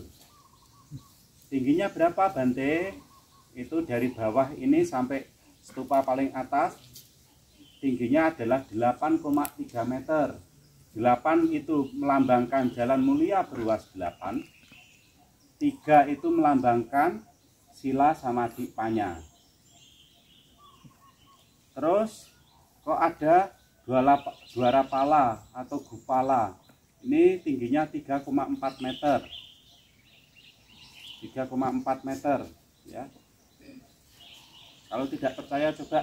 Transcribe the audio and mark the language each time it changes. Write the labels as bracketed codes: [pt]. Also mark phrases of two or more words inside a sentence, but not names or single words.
[id] Tingginya berapa Bante? Itu dari bawah ini sampai stupa paling atas tingginya adalah 8,3 meter. 8 itu melambangkan jalan mulia berluas 8. 3 itu melambangkan [pi] sila samadhi panya. [id] Terus kok ada dwarapala atau gupala. Ini tingginya 3,4 meter. 3,4 meter ya. Kalau tidak percaya coba.